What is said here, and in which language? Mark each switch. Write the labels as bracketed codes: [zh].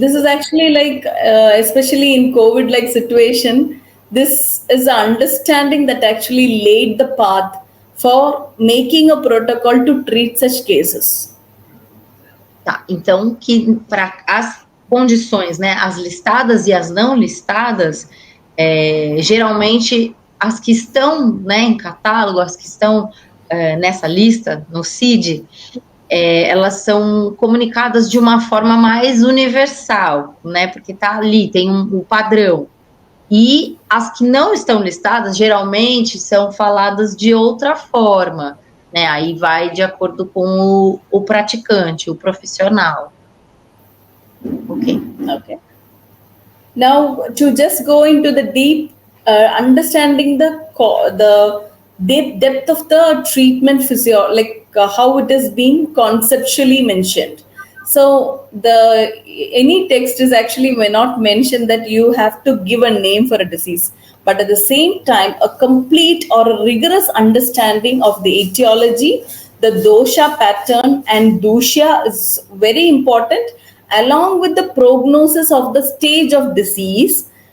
[en] This is actually like, especially in COVID-like situation, this is an understanding that actually laid the path for making a protocol to treat such cases. [pt] Tá, então que para as condições, né, as listadas e as não listadas, geralmente as que estão, né, em catálogo, as que estão nessa lista, no CID, elas são comunicadas de uma forma mais universal, né, porque tá ali, tem um padrão. E as que não estão listadas, geralmente, são faladas de outra forma, né, aí vai de acordo com o praticante, o profissional. Okay. [en] Now, to just go into the deep understanding the depth of the treatment how it is being conceptually mentioned. So any text is actually may not mention that you have to give a name for a disease, but at the same time, a complete or a rigorous understanding of the etiology, the dosha pattern and dusha is very important, along with the prognosis of the stage of disease.